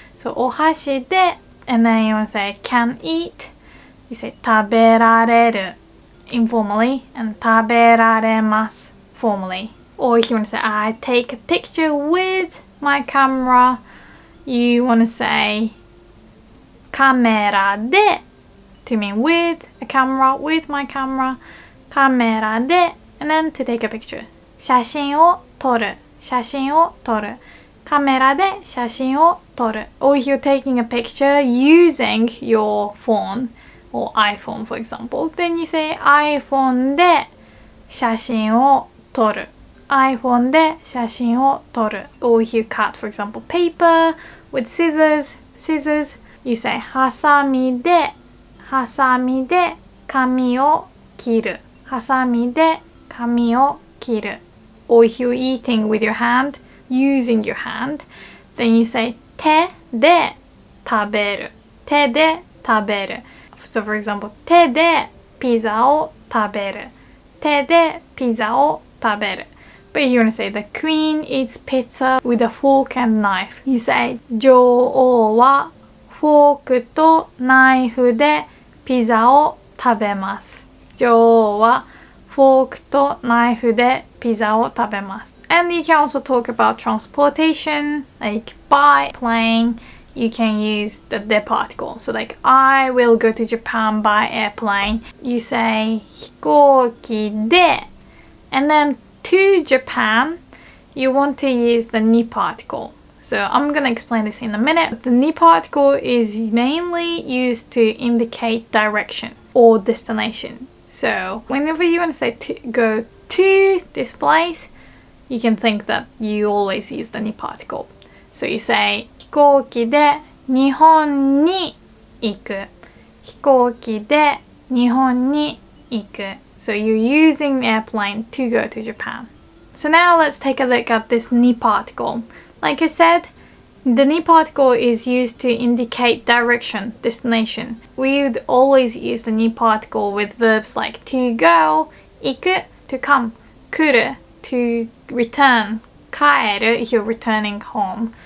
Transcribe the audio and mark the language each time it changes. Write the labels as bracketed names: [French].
[English] So ohashi de, and then you want to say can eat, you say taberareru informally and taberaremasu formally. Or if you want to say I take a picture with my camera, you want to say kamera de to mean with a camera, with my camera, kamera de, and then to take a picture. [Japanese] 写真を撮る、写真を撮る。カメラで写真を撮る。 [English] Or if you're taking a picture using your phone or iPhone for example, then you say [Japanese] iPhone で写真を撮る。 iPhone で写真を撮る。 [English] Or if you cut, for example, paper with scissors, you say [Japanese] ハサミで紙を切る。ハサミで紙を切る。 [English] Or if you're eating with your hand, using your hand, then you say [Japanese] 手で食べる。手で食べる。 [English] So for example, [Japanese] 手でピザを食べる。手でピザを食べる。 [English] But you want to say the queen eats pizza with a fork and knife. You say [Japanese] 女王はフォークとナイフでピザを食べます。女王はフォークとナイフでピザを食べます。 [English] And you can also talk about transportation, like by plane. You can use the de particle. So like I will go to Japan by airplane. You say 飛行機で and then to Japan you want to use the ni particle. So I'm gonna explain this in a minute. The ni particle is mainly used to indicate direction or destination. So whenever you want to say go to this place, you can think that you always use the ni particle. So you say [Japanese] 飛行機で日本に行く。飛行機で日本に行く。 [English] So you're using the airplane to go to Japan. So now let's take a look at this ni particle. Like I said, the ni particle is used to indicate direction, destination. We would always use the ni particle with verbs like to go, 行く, to come, 来る, to return, 帰る if you're returning home.